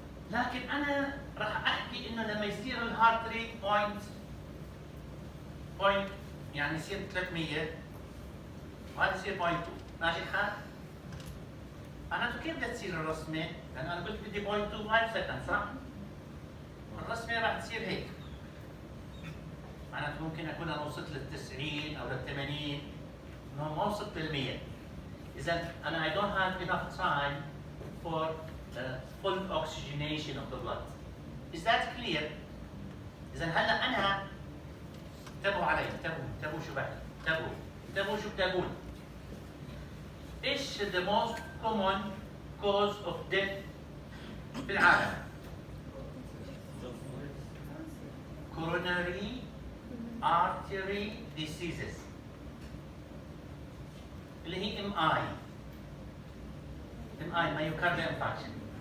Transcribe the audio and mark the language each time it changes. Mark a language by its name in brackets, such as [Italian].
[Arabic] لكن أنا راح أحكي إنه لما يصير الهارت ريت بوينت يعني يصير 300 وهذا يصير 0.2 ماشي الحال؟ معناته كيف بدها تصير الرسمة؟ لأن أنا قلت بدي 0.25 سكند صح؟ الرسمة راح تصير هيك. معناته ممكن أكون أنا وصلت لل 90 أو لل 80 ما وصلت لل 100. إذا أنا [English] I don't have enough time for the full oxygenation of the blood. Is that clear? [Arabic] إذا هلا أنا انتبهوا علي انتبهوا شو بحكي انتبهوا شو بدي أقول. ايش [English] the most common cause of death [Arabic] في العالم؟ [English] coronary artery diseases [Arabic] اللي هي [English] MI myocardial infarction.